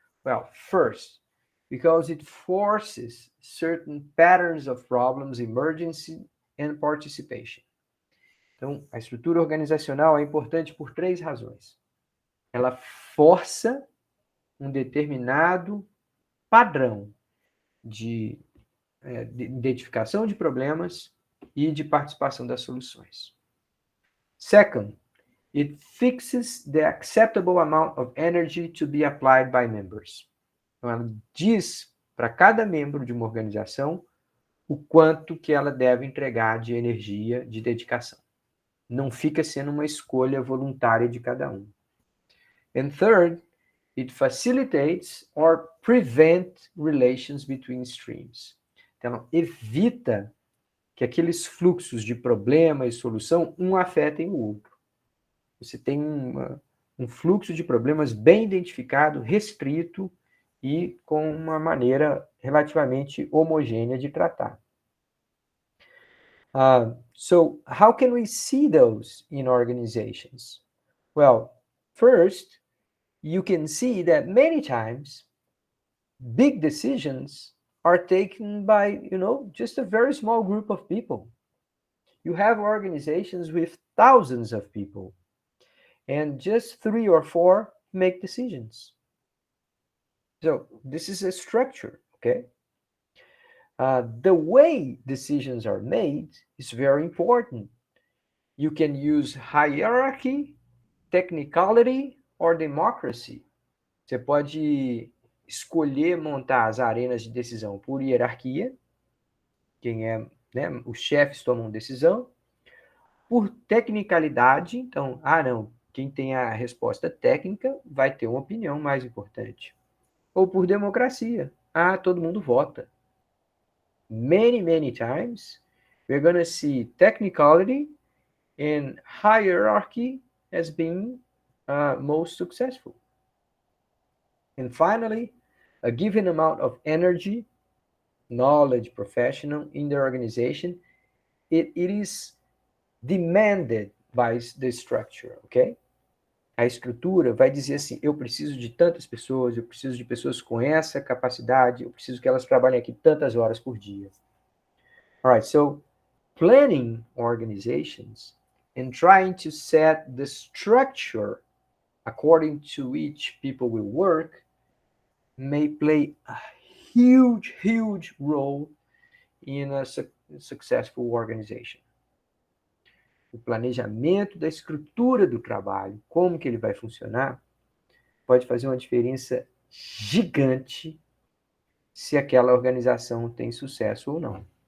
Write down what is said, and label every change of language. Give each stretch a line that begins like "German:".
English: Well, first, because it forces certain patterns of problems, emergency and participation.
Portuguese: Então, a estrutura organizacional é importante por três razões. Ela força um determinado padrão de identificação de problemas e de participação das soluções.
English: Second, it fixes the acceptable amount of energy to be applied by members.
Portuguese: Então, ela diz para cada membro de uma organização o quanto que ela deve entregar de energia, de dedicação. Não fica sendo uma escolha voluntária de cada um.
English: And third, it facilitates or prevents relations between streams.
Portuguese: Então, ela evita que aqueles fluxos de problema e solução um afetem o outro. Você tem um fluxo de problemas bem identificado, restrito e com uma maneira relativamente homogênea de tratar.
English: So how can we see those in organizations? Well, first, you can see that many times big decisions are taken by, just a very small group of people. You have organizations with thousands of people, and just 3 or 4 make decisions. So this is a structure, okay? The way decisions are made is very important. You can use hierarchy, technicality, or democracy.
Portuguese: Você pode escolher montar as arenas de decisão por hierarquia, quem é, os chefes tomam decisão, por tecnicalidade, então, não, quem tem a resposta técnica vai ter uma opinião mais importante. Ou por democracia, todo mundo vota.
English: Many times, we're going to see technicality and hierarchy as being most successful. And finally, a given amount of energy, knowledge, professional in the organization, it is demanded by the structure, ok?
Portuguese: A estrutura vai dizer assim, eu preciso de tantas pessoas, eu preciso de pessoas com essa capacidade, eu preciso que elas trabalhem aqui tantas horas por dia.
English: All right, so planning organizations and trying to set the structure according to which people will work may play a huge role in a successful organization.
Portuguese: O planejamento da estrutura do trabalho, como que ele vai funcionar, pode fazer uma diferença gigante se aquela organização tem sucesso ou não.